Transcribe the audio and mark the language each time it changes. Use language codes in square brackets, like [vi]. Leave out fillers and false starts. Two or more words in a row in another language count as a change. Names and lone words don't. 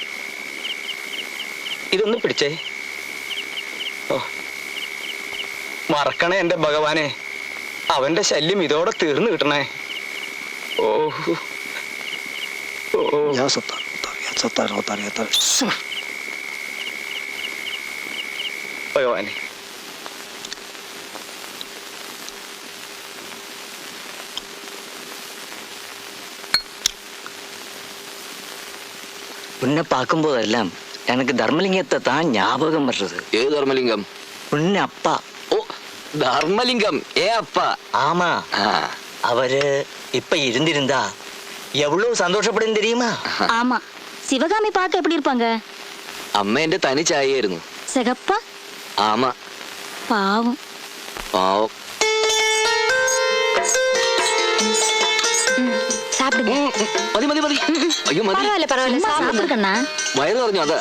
[ml] ഇതൊന്ന് പിടിച്ചേ. മറക്കണേ എന്റെ ഭഗവാനെ. അവന്റെ ശല്യം ഇതോടെ തീർന്നു കിട്ടണേ. ഭഗവാനെ, [ta] உன்னை பார்க்கும்போதெல்லாம் எனக்கு தர்மலிங்கத்தை தான் ஞாபகம் வர்றது. [ml] ഏത് ധർമ്മലിംഗം? [ta] உன்னை அப்பா. [ml] ഓ, ധർമ്മലിംഗം. [ta] அப்பா. ஆமா, அவரு இப்ப இருந்திருந்தா எவ்வளவு சந்தோஷப்படும் தெரியுமா? ஆமா. சிவகாமி பார்க்க எப்படி இருப்பாங்க? [ml] അമ്മ എന്റെ തനി ചായയായിരുന്നു. [ta] சிகப்பா? ആമ. பாவம். [ml] പാവം. അയ്യോ മതി [ta] பரவாயில்ல பரவாயில்ல சாப்பிடு சாப்பிடுக்கண்ணா [ml] വയറ് പറഞ്ഞു അതാ